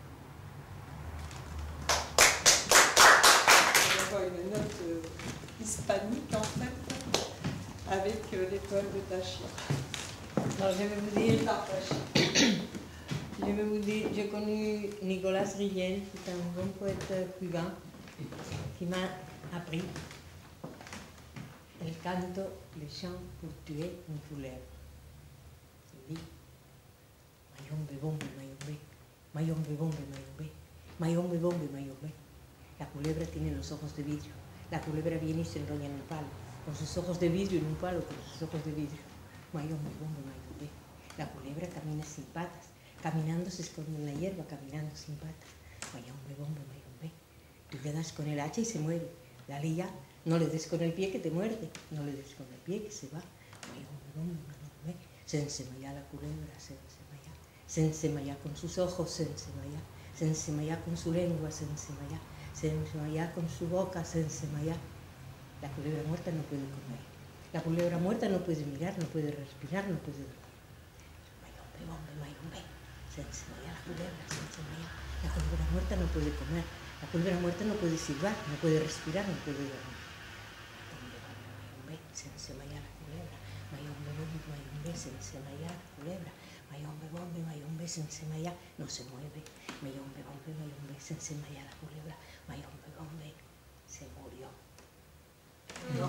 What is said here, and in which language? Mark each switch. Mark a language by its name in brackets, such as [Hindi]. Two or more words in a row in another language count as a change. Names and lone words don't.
[French] On va une note hispanique en fait, avec les poèmes de Tachia. Alors, je vais vous dire, j'ai connu Nicolas Riel, qui est un bon poète cubain, qui m'a appris [Spanish] el canto, [French] le chant pour tuer une foulère. Il dit [Spanish] Mayombe, bombe, mayombe, mayombe, bombe, mayombe, mayombe, bombe, mayombe. La culebra tiene los ojos de vidrio. La culebra viene y se enrolla en un palo, con sus ojos de vidrio en un palo, con sus ojos de vidrio. Mayombe, bombe, mayombe. La culebra camina sin patas. Caminando se esconde en la hierba, caminando sin patas. Mayombe, bombe, mayombe. Tú le das con el hacha y se mueve. Dale ya, no le des con el pie que te muerde. No le des con el pie que se va. Mayombe, bombe, mayombe. Se ensemaya la culebra, se ensemaya. Se ensemaya con sus ojos, se ensemaya. Se ensemaya con su lengua, se ensemaya. Se ensemaya con su boca, se ensemaya. La culebra muerta no puede comer. La culebra muerta no puede mirar, no puede respirar, no puede dormir. Mayombe, bombe, mayombe. Se ensemaya la culebra, se ensemaya. La culebra muerta no puede comer. La culebra muerta no puede silbar, no puede respirar, no puede dormir. Mayombe, bombe, mayombe. Se ensemaya la culebra. Mayombe, bombe, mayombe. Se ensemaya la culebra. Mayombe, bombe, mayombe. Se ensemaya. No se mueve. Mayombe, bombe, mayombe. Se ensemaya la culebra. Mayombe, bombe. Se murió.